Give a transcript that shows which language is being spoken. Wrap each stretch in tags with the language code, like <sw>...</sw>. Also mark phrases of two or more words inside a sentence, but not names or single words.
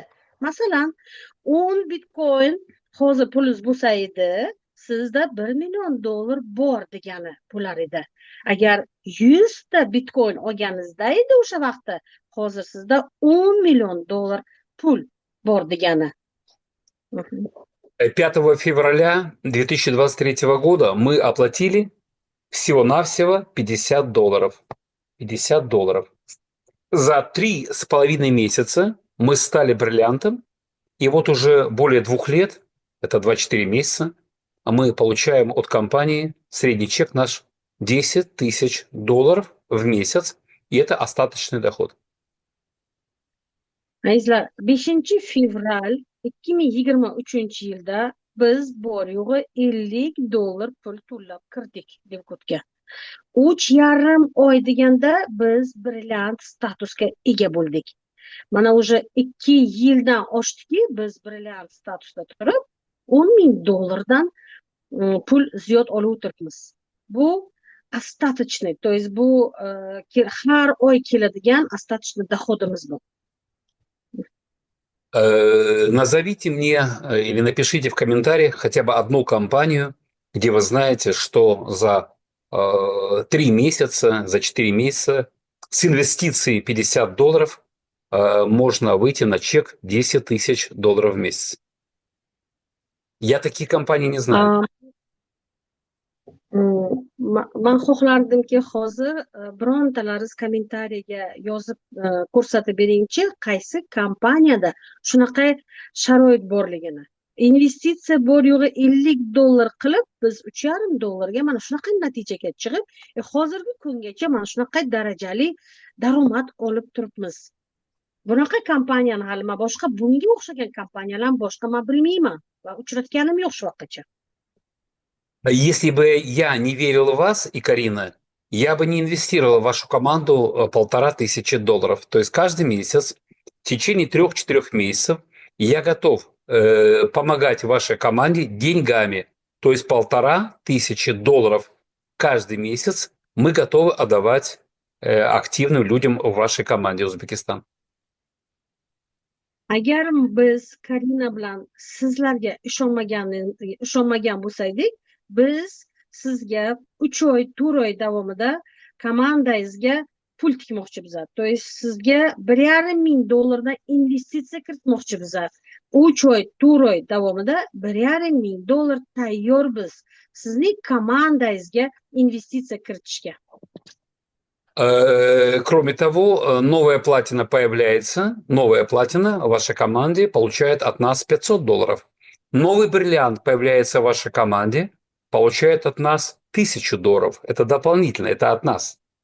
<uz>Masalan, 10 Bitcoin hozir pulingiz bo'lsa edi, sizda $1 million bor degani bo'lar edi. Agar 100 ta Bitcoin olganingizda edi o'sha vaqtda, hozir sizda $10 million pul bor degani.</uz> <ru>5 февраля 2023 года мы оплатили всего-навсего $50. $50. За 3,5 месяца мы стали бриллиантом, и вот уже более 2 лет, это 24 месяца, мы получаем от компании средний чек наш $10 000 в месяц, и это остаточный доход.</ru> <uz>Azizlar, 5 fevral 2023-yilda biz bor yo'g'i $50 pul to'lab kirdik Devkutga. 3,5 oy deganda biz brilliant statusga ega bo'ldik. Mana уже 2 yildan oshdiki, biz brilliant statusda turib, $10,000 dan pul ziyod olib o'tiribmiz. Bu</uz> <ru>остаточный, то есть</ru> <uz>bu har oy keladigan</uz> <ru>остаточный доходimiz</ru> <uz>bu.</uz> <ru>Назовите мне или напишите в комментариях хотя бы одну компанию, где вы знаете, что за 3 месяца, за 4 месяца с инвестицией $50 можно выйти на чек $10 000 в месяц. Я таких компаний не знаю.</ru> <uz>Man xohlardimki hozir birontalaringiz kommentariyaga yozib ko'rsatib beringchi, qaysi kompaniyada shunaqa sharoit borligini. Investitsiya bor yo'g'i $50 qilib, biz $3,5 ga mana shunaqa natijaga chiqib, hozirgi kungacha mana shunaqa darajali daromad olib turibmiz. Bunaqa kompaniyani hali men boshqa bunga o'xshagan kompaniyalar boshqa men bilmayman va uchratganim yo'q shu vaqtgacha.</uz> <ru>Если бы я не верил в вас и Карина, я бы не инвестировал в вашу команду $1500. То есть каждый месяц, в течение 3-4 месяцев, я готов помогать вашей команде деньгами. То есть $1500 каждый месяц мы готовы отдавать активным людям в вашей команде Узбекистан.</ru> <uz>Agar biz Karina bilan sizlarga ishonmagan bo'lsaydik, biz sizga 3 oy, 4 oy davomida komandangizga pul tikmoqchimiz.</uz> <ru>То есть</ru> <uz>sizga $1,500 dan investitsiya kiritmoqchimiz. 3 oy, 4 oy davomida $1,500 tayyormiz sizning komandangizga investitsiya kiritishga.</uz> <ru>Кроме того, новая платина появляется, новая платина в вашей команде получает от нас $500. Новый бриллиант появляется в вашей команде, получает от нас $1000. Это дополнительно, это от нас.</ru>